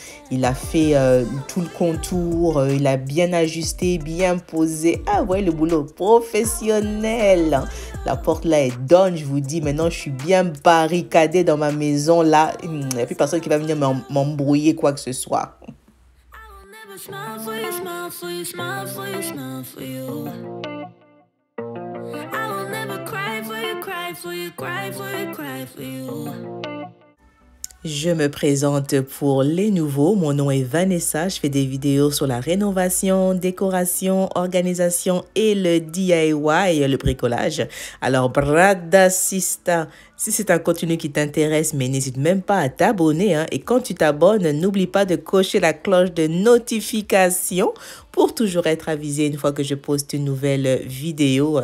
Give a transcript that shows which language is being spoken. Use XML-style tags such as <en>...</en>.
<fr>Il a fait tout le contour. Il a bien ajusté, bien posé. Ah ouais, le boulot professionnel. La porte là est done, je vous dis. Maintenant, je suis bien barricadée dans ma maison là. Il n'y a plus personne qui va venir m'embrouiller quoi que ce soit.</fr> <en>Smile for you, smile for you, smile for you, smile for you. I will never cry for you, cry for you, cry for you, cry for you.</en> <fr>Je me présente pour les nouveaux. Mon nom est Vanessa. Je fais des vidéos sur la rénovation, décoration, organisation et le DIY, le bricolage. Alors, brada sista, si c'est un contenu qui t'intéresse, mais n'hésite même pas à t'abonner, hein. Et quand tu t'abonnes, n'oublie pas de cocher la cloche de notification pour toujours être avisé une fois que je poste une nouvelle vidéo.</fr>